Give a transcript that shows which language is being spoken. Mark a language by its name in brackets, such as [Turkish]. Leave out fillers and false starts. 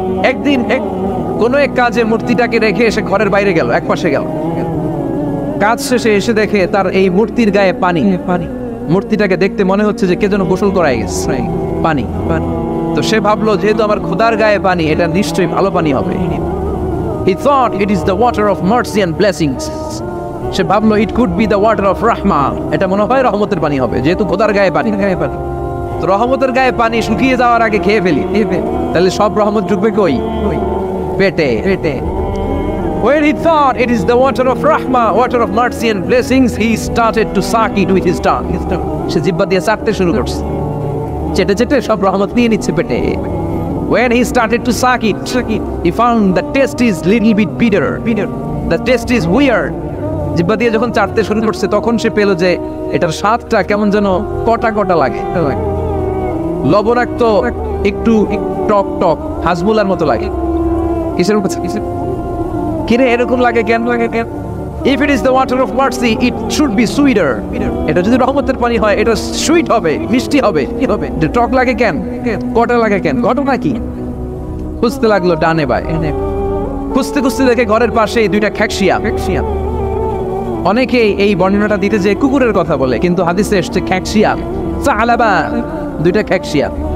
[Bangla] একদিন কোন এক কাজে মূর্তিটাকে রেখে এসে ঘরের বাইরে গেল, এক পাশে গেল। কাজ শেষে এসে দেখে তার এই মূর্তির গায়ে পানি। মূর্তিটাকে দেখতে মনে হচ্ছে যে কে যেন গোসল করাই গেছে, পানি। তো সে ভাবলো যেহেতু আমার খোদার গায়ে পানি, এটা নিশ্চয়ই ভালো পানি হবে। [English] He thought it is the water of mercy and blessings. [Bangla] সে ভাবলো [English] it could be the water of rahma, [Bangla] এটা মনে হয় রহমতের পানি হবে, যেহেতু খোদার গায়ে পানি। তো রহমতের গায়ে পানি শুকিয়ে যাওয়ার আগে খেয়ে ফেলি, তাহলে সব রহমত ঢুকবে কই? পেটে। [English] When he thought it is the water of rahma, water of mercy and blessings, he started to suck it with his tongue. [Bangla] সে জিহ্বা দিয়ে চাটতে শুরু করছে, চেটে চেটে সব রহমত নিয়ে নিচ্ছে পেটে। [English] When he started to suck it, he found the taste is little bit bitter. The taste is weird. [Bangla] জিহ্বা দিয়ে যখন চাটতে শুরু করছে তখন সে পেল যে এটার স্বাদটা কেমন যেন কটা কটা লাগে, লবণাক্ত, একটু টক টক, হাজমুলার মতো লাগে। কিসের কিরে এরকম লাগে কেন? [English] If it is the water of mercy, it should be sweeter. [Bangla] এটা যদি রহমতের পানি হয় এটা সুইট হবে, মিষ্টি হবে। কি হবে? টক লাগে কেন? কটা লাগে কেন? ঘটনা কি? খুঁজতে লাগলো ডানে বায়ে, খুঁজতে খুঁজতে দেখে ঘরের পাশে দুইটা খ্যাকশিয়া। অনেকে এই বর্ণনাটা দিতে যে কুকুরের কথা বলে, কিন্তু হাদিসে এসছে খ্যাকশিয়া, সালাবা, দুইটা খ্যাকশিয়া।